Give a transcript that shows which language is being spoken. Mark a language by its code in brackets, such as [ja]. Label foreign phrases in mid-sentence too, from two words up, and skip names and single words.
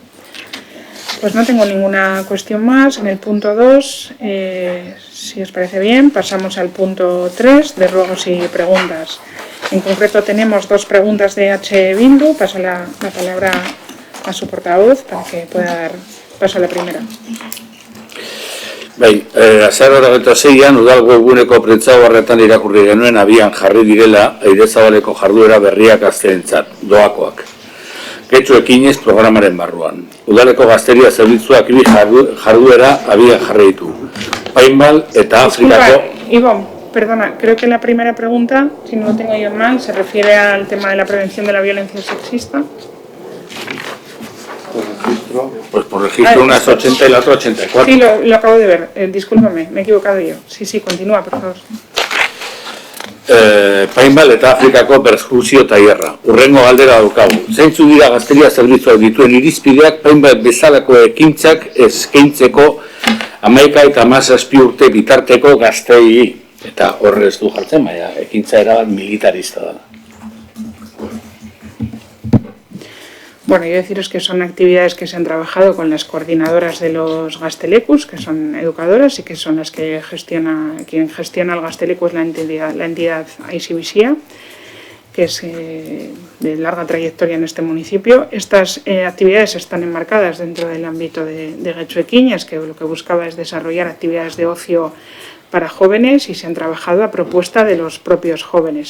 [es] Pues no tengo ninguna cuestión más. En el punto 2, si os parece bien, pasamos al punto 3 de ruegos y preguntas. En concreto tenemos 2 preguntas de H. Bildu. Paso la palabra a su portavoz para que pueda dar paso a la primera. [eu] Bai, azar horretu zeian, udal webguneko prentsaoharretan irakurri genuen abian jarri direla Airezabaleko jarduera berriak gazteentzat, doakoak. Getxo ekinez programaren barruan. Udaleko gazteria zerbitzuak bi jarduera abian jarri ditu. Painbal eta Afrikako... [es] Ivonne, perdona, creo que la primera pregunta, si no lo tengo yo mal, se refiere al tema de la prevención de la violencia sexista. Pues por registro una es 80 y la otra 84. Sí, lo acabo de ver, discúlpame, me he equivocado yo. Sí, continúa, por favor. [eu] Painbal eta Afrikako perskuzio tailerra. Urrengo galdera daukagu. Zeintzu dira gazteria zerbitzuak dituen irizpideak Painbal bezalako ekintzak eskaintzeko 11 eta 17 urte bitarteko gazteei. Eta horre ez du jartzen, baina ekintza erabat militarista da. [es] Bueno, yo deciros que son actividades que se han trabajado con las coordinadoras de los Gaztelekuz, que son educadoras y que son las que quien gestiona el Gazteleku es la entidad Aisibisia, que es de larga trayectoria en este municipio. Estas actividades están enmarcadas dentro del ámbito de Getxo Ekiñez, que lo que buscaba es desarrollar actividades de ocio para jóvenes y se han trabajado a propuesta de los propios jóvenes.